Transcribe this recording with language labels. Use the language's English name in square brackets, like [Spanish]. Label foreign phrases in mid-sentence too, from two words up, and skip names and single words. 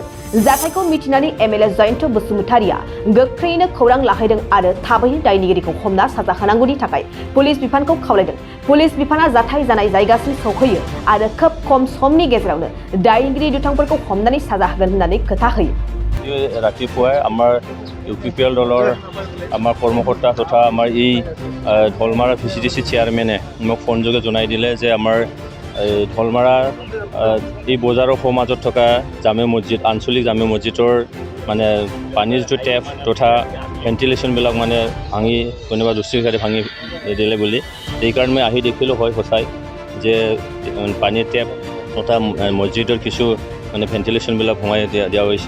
[Bodo] जाथायखौ मिथिनानै एमएलए जयन्त बसुमतारिया गोख्रैनो खौरां लाहैदों आरो थाबैनो दायनिगिरिखौ हमना साजा होनांगौनि थाखाय पुलिस बिफानखौ खावलायदों। पुलिस बिफाना जाथाय जानाय जायगासिम सौहैयो आरो खोब खम समनि गेजेरावनो दायनिगिरि दुथांफोरखौ हमनानै साजा होगोन होननानै खोथा होयो। [Assamese] रातिपुৱাই আমাৰ ইউপিপিএল দলৰ আমাৰ কৰ্মকৰ্তা তথা আমাৰ এই ধলমাৰা ভিচিডিচি চেয়াৰমেনে মোক ফোনযোগে জনাই দিলে যে আমাৰ ধলমাৰা এই বজাৰৰ সমাজত থকা জামে মছজিদ আঞ্চলিক জামে মছজিদৰ মানে পানীৰ যিটো টেপ তথা ভেণ্টিলেশ্যনবিলাক মানে ভাঙি কোনোবা দুষ্কৃতিকাৰী ভাঙি দিলে বুলি সেইকাৰণে মই আহি দেখিলোঁ হয় সঁচাই যে পানীৰ টেপ তথা মছজিদৰ কিছু মানে ভেণ্টিলেশ্যনবিলাক ভঙাই দিয়া হৈছে।